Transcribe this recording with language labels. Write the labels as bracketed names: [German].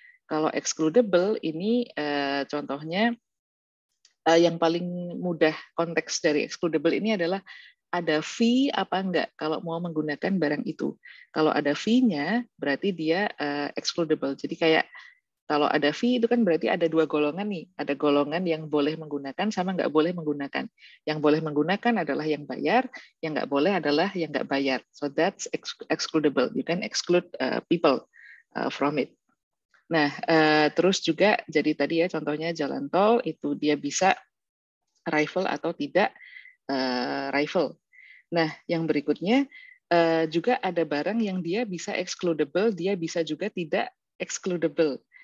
[Indonesian] Kalau excludable, ini contohnya yang paling mudah konteks dari excludable ini adalah ada fee apa enggak kalau mau menggunakan barang itu. Kalau ada fee-nya, berarti dia excludable. Jadi kayak kalau ada fee itu kan berarti ada dua golongan nih. Ada golongan yang boleh menggunakan sama nggak boleh menggunakan. Yang boleh menggunakan adalah yang bayar, yang nggak boleh adalah yang nggak bayar. [English] So that's excludable. You can exclude people from it. [Indonesian] Nah, terus juga jadi tadi ya contohnya jalan tol itu dia bisa rival atau tidak rival. Nah, yang berikutnya juga ada barang yang dia bisa excludable, dia bisa juga tidak excludable.